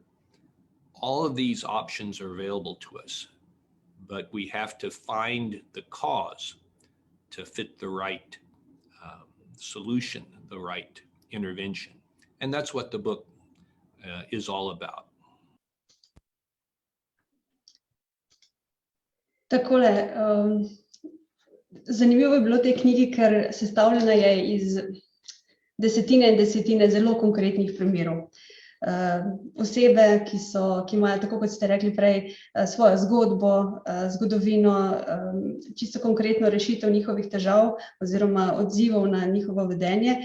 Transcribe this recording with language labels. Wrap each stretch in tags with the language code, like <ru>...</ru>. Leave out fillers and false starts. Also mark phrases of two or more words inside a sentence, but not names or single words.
<en>All of these options are available to us, but we have to find the cause to fit the right solution, the right intervention. And that's what the book is all about.</en> <sl>Takole, zanimivo je bilo v tej knjigi, ker sestavljena je iz desetine in desetine zelo konkretnih primerov. Osebe, ki imajo, tako kot ste rekli prej, svojo zgodbo, zgodovino, čisto konkretno rešitev njihovih težav oziroma odzivov na njihovo vedenje.</sl>